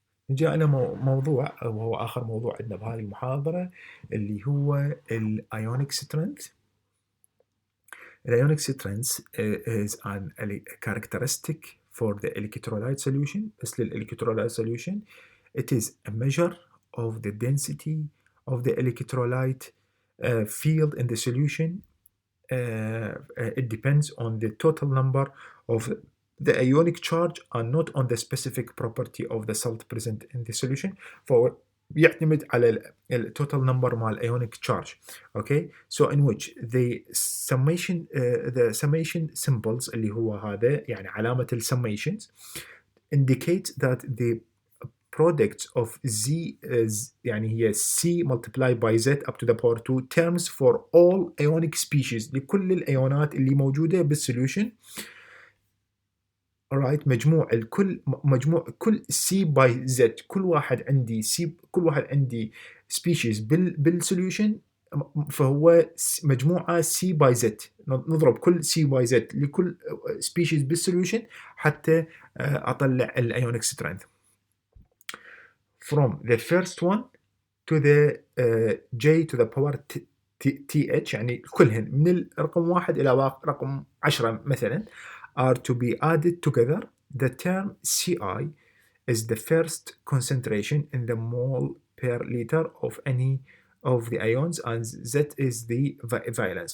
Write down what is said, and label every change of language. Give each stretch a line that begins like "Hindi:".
Arabic: نجي على موضوع وهو آخر موضوع عندنا بهذه المحاضرة اللي هو الأيونيك سترينث.
English: الأيونيك strength is a characteristic for the electrolyte solution.
Arabic: بس للإلكترولايت
English: solution it is a measure of the density of the electrolyte field in the solution. It depends on the total number of the ionic charge and not on the specific property of the salt present in the solution.
Arabic: فهو يعتمد على ال total number مال ionic charge.
English: Okay, so in which the summation symbols
Arabic: اللي هو هذا يعني علامة ال
English: summations indicate that the products of Z
Arabic: يعني هي
English: C multiplied by Z up to the power 2 terms for all ionic species
Arabic: لكل الأيونات اللي موجودة بالسوليوشن. alright مجموع كل C by Z كل واحد عندي species بالسوليوشن فهو مجموعة C by Z نضرب كل C by Z لكل species بالسوليوشن حتى أطلع الأيونيك strength.
English: From the first one to the j to the power th
Arabic: يعني كلهن من الرقم 1 إلى رقم 10 مثلا
English: are to be added together. The term Ci is the first concentration in the mole per liter of any of the ions and Z is the valence.